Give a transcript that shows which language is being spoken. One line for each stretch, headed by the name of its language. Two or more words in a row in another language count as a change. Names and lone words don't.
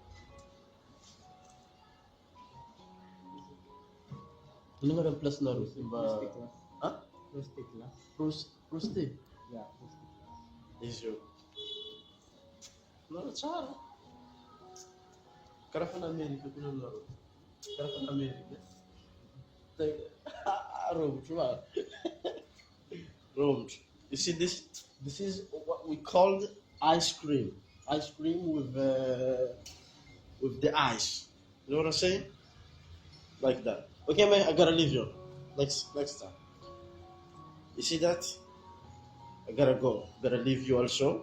Malagasy: Ino ngara place nareo mba prosté. Izy io. Nareo tsara. Karaha fa n'Amerika koa nareo. Karaha fa n'Amerika. Romotro va. Romotro.
English: You see this is what we call ice cream. Ice cream with the ice. You know what I'm saying? Like that. Okay, man, I gotta leave you. Next time. You see that? I gotta go. Gotta leave you also.